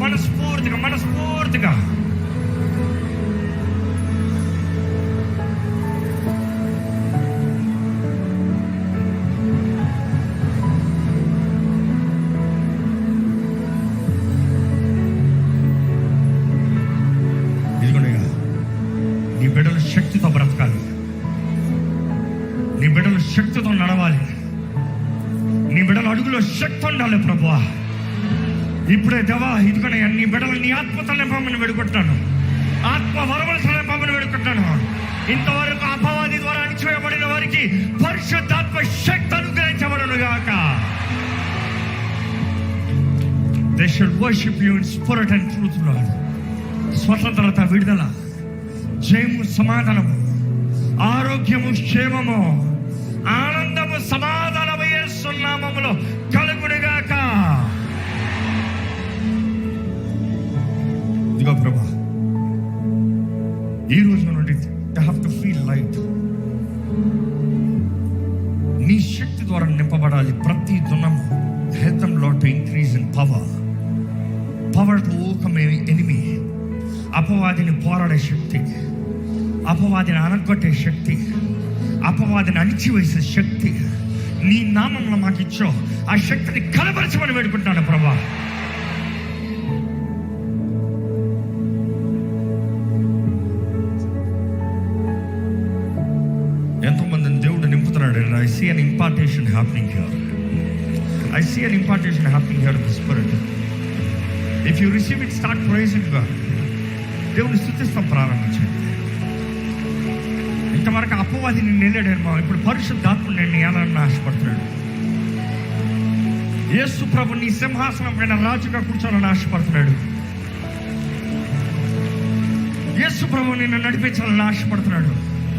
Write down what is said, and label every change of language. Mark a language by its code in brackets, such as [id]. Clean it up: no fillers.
[te] మనస్ఫూర్తిగా మనస్ఫూర్తిగా నీ బిడ్డలు శక్తితో బ్రతకాలి, నీ బిడ్డలు శక్తితో నడవాలి, నీ బిడ్డల అడుగులో శక్తి ఉండాలి ప్రభువా. ఇప్పుడే దేవా ఇదిగోనయ్యా నీ బిడ్డలు నీ ఆత్మతో నింపమని వేడుకుంటున్నాను, ఆత్మ వరములతో నింపమని వేడుకుంటున్నాను. ఇంతవరకు అపవాది ద్వారా అణిచివేయబడిన వారికి పరిశుద్ధాత్మ శక్తి అనుగ్రహించబడును గాక. [en] They should worship you in spirit and truth, Lord. [te] స్వతంత్రత, విడుదల, జయము, సమాధానము, ఆరోగ్యము, క్షేమము, ఆనందము, సమాధానము యేసు నామములో కలుగునుగాక. ఇదిగో ప్రభా, ఈ రోజు నుండి [en] they have to feel light. [te] నీ శక్తి ద్వారా నింపబడాలి ప్రతి దినము. [en] Help them, Lord, to increase in power to overcome enemy. [te] అపవాదిని పోరాడే శక్తి, అపవాదిని అనగొట్టే శక్తి, అపవాదిని అణిచివేసే శక్తి నీ నామంలో మాకు ఇచ్చో. ఆ శక్తిని కనబరచమని వేడుకుంటున్నాను ప్రభా. ఎంతోమందిని దేవుడు నింపుతున్నాడు. [en] I see an impartation happening here. I see an impartation happening here in the spirit. If you receive it, start praising God. [te] దేవుని స్తుతిస్తాం ప్రారంభించండి. ఇంతవరకు అపవాదిని నిలడేమో, ఇప్పుడు పరిశుద్ధాత్మ నేను ఏలాలని ఆశపడుతున్నాడు. యేసు ప్రభు నీ సింహాసనం పైన రాజుగా కూర్చోవాలని ఆశపడుతున్నాడు. యేసు ప్రభు నిన్ను నడిపించాలని ఆశపడుతున్నాడు.